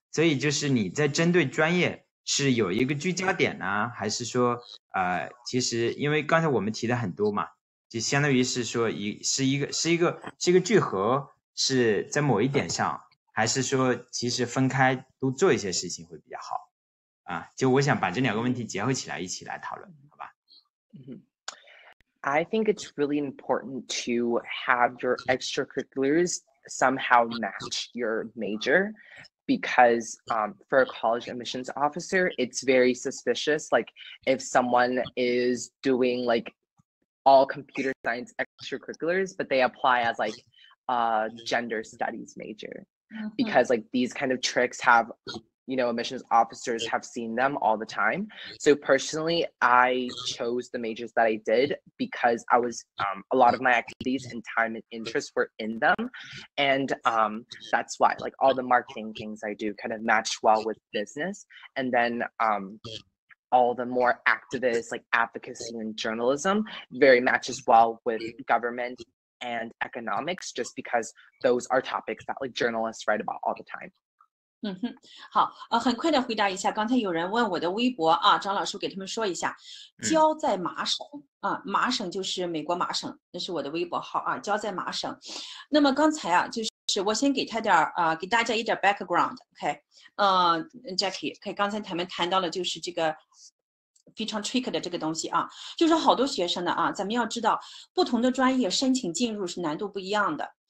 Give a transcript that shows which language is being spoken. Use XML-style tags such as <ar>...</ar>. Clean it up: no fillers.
<zh>所以就是你在针对专业是有一个聚焦点呢，还是说其实因为刚才我们提的很多嘛，就相当于是说是一个聚合，是在某一点上，还是说其实分开都做一些事情会比较好啊？就我想把这两个问题结合起来一起来讨论，好吧</zh> <en>？I think it's really important to have your extracurriculars somehow match your major because for a college admissions officer, it's very suspicious. Like if someone is doing like all computer science extracurriculars, but they apply as like a gender studies major because like these kind of tricks have admissions officers have seen them all the time. So personally, I chose the majors that I did because I was a lot of my activities and time and interest were in them. And that's why like all the marketing things I do kind of match well with business. And then all the more activist like advocacy and journalism very matches well with government and economics just because those are topics that like journalists write about all the time.</en> <zh>好，很快的回答一下，刚才有人问我的微博啊，张老师给他们说一下，教在麻省啊，麻省就是美国麻省，那是我的微博号啊，教在麻省。那么刚才啊，就是我先给他点给大家一点 background，OK， Jacky， 刚才他们谈到了就是这个非常 trick 的这个东西啊，就是好多学生呢啊，咱们要知道不同的专业申请进入是难度不一样的。</zh>